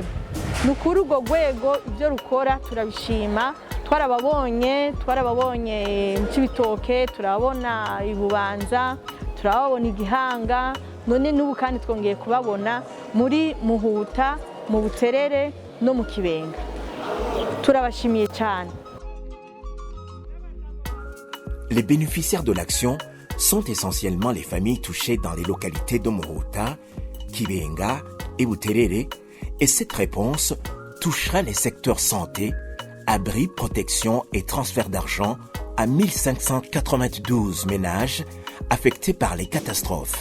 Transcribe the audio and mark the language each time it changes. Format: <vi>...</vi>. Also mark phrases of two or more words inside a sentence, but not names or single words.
<rn>Nukuri urwo rwego ibyo rukora turabishima, twarababonye mu Cibitoke, turabona i Bubanza, turababona i Gihanga, none n'ubu kandi twongeye kubabona muri Muhuta, mu Buterere no mu Kibenga. Turabashimiye cyane.</rn> <fr>Les bénéficiaires de l'action sont essentiellement les familles touchées dans les localités de Muhuta, Kibenga et Buterere, et cette réponse touchera les secteurs santé, abri, protection et transfert d'argent à 1592 ménages affectés par les catastrophes.</fr>